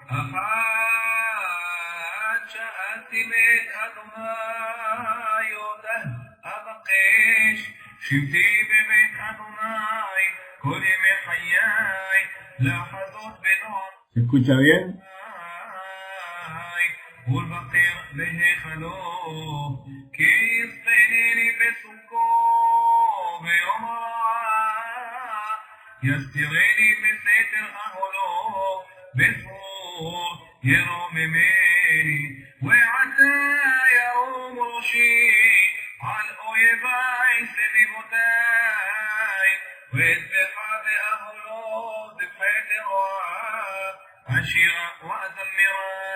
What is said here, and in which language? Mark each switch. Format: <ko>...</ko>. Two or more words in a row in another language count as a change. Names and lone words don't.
<he>אחת שאלתי בית אדוני יודע אבקש שבתי בבית אדוני כל ימי חיי לחזות בנועם</he> <es>¿Se escucha bien?</es> <he>ולבקר בהיכלו כי יספנני בסוכו ביום רע יסתירני בסתר אהלו בצור ירוממני ועתה ירום ראשי על אויבי סביבותי ואצבחה באהלו דבחי רע אשירה ואזמרה</he>